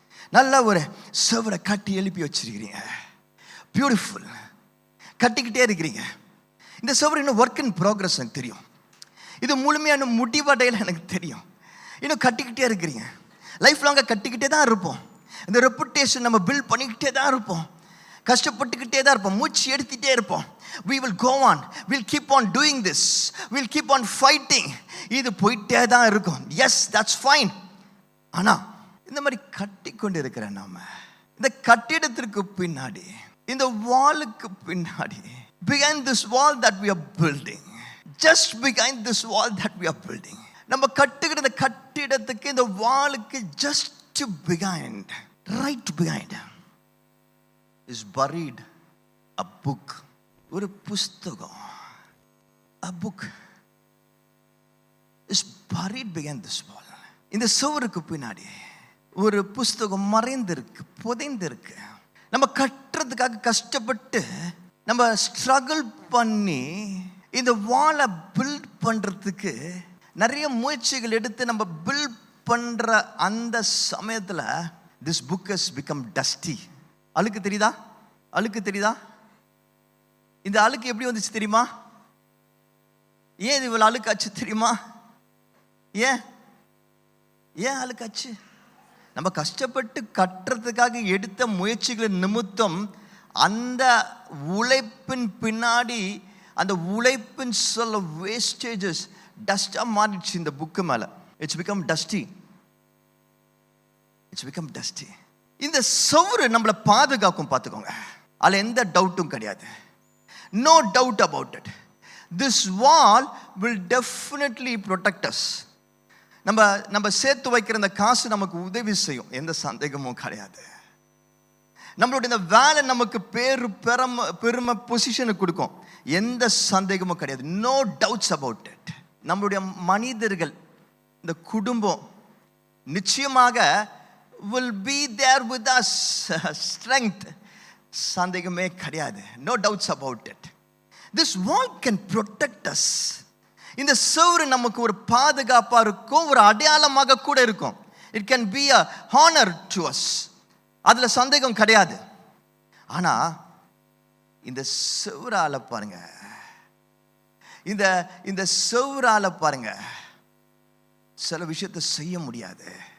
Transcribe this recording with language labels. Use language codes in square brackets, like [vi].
[ta] நல்ல ஒரு செவரை கட்டி எழுப்பி வச்சிருக்கிறீங்க. பியூட்டிஃபுல். கட்டிக்கிட்டே இருக்கிறீங்க. இந்த செவர் இன்னும் [en] work in progress [ta] எனக்கு தெரியும். இது முழுமையான முடிவடையில் எனக்கு தெரியும். இன்னும் கட்டிக்கிட்டே இருக்கிறீங்க. லைஃப் லாங்காக கட்டிக்கிட்டே தான் இருப்போம். இந்த ரெப்புடேஷன் நம்ம பில்ட் பண்ணிக்கிட்டே தான் இருப்போம். கஷ்டப்பட்டுக்கிட்டே தான் இருப்போம். மூச்சு எடுத்துகிட்டே இருப்போம். [en] we will go on, we'll keep on doing this, we'll keep on fighting. [ta] இது போயிட்டே தான் இருக்கும். [en] yes, that's fine. [ta] ஆனால் இந்த மாதிரி கட்டி கொண்டு இருக்கிற நாம இந்த கட்டிடத்திற்கு பின்னாடி, இந்த வாலுக்கு பின்னாடி, [en] behind this wall that we are building, just behind this wall that we are building, [ta] நம்ம கட்டுகிற இந்த கட்டிடத்துக்கு, இந்த வாலுக்கு [en] just behind, right behind is buried a book. [ta] ஒரு புஸ்தகம், [en] a book is buried behind this wall. [ta] இந்த சுவருக்கு பின்னாடி ஒரு புஸ்தகம் மறைந்திருக்கு, புதைந்திருக்கு. நம்ம கட்டுறதுக்காக கஷ்டப்பட்டு நம்ம ஸ்ட்ரகிள் பண்ணி இந்த வாலை பில்ட் பண்றதுக்கு நிறைய முயற்சிகள் எடுத்து நம்ம பில்ட் பண்ற அந்த சமயத்தில் [en] this book has become dusty. [ta] அழுக்கு தெரியுதா? அழுக்கு தெரியுதா? இந்த அழுக்கு எப்படி வந்துச்சு தெரியுமா? ஏன் இது இவ்வளவு அழுக்காச்சு தெரியுமா? ஏன் அழுக்காச்சு? நம்ம கஷ்டப்பட்டு கட்டுறதுக்காக எடுத்த முயற்சிகளின் நிமித்தம் அந்த உழைப்பின் பின்னாடி, அந்த உழைப்பின் சொல்ல வேஸ்டேஜஸ் டஸ்டா மாறிடுச்சு இந்த புக்கு மேல. [en] It's become dusty. It's become dusty. [ta] இந்த சவுறு நம்மளை பாதுகாக்கும், பார்த்துக்கோங்க. அதில் எந்த டவுட்டும் கிடையாது. [en] No doubt about it. This wall will definitely protect us. [ta] நம்ம சேர்த்து வைக்கிற இந்த காசு நமக்கு உதவி செய்யும், எந்த சந்தேகமும் கிடையாது. நம்மளுடைய இந்த வேலை நமக்கு பெருமை பொசிஷனை கொடுக்கும், எந்த சந்தேகமும் கிடையாது. [en] No doubts about it. [ta] நம்மளுடைய மனிதர்கள், இந்த குடும்பம் நிச்சயமாக [en] will be there with us, strength, [ta] சந்தேகமே கிடையாது. [en] No doubts about it. This wall can protect us. [ta] இந்த சுவர் நமக்கு ஒரு பாதுகாப்பா இருக்கும், ஒரு அடையாளமாக கூட இருக்கும். [en] It can be a honor to us. [ta] அதுல சந்தேகம் கிடையாது. ஆனா இந்த சுவரால பாருங்க, இந்த சுவரால பாருங்க சில விஷயத்தை செய்ய முடியாது.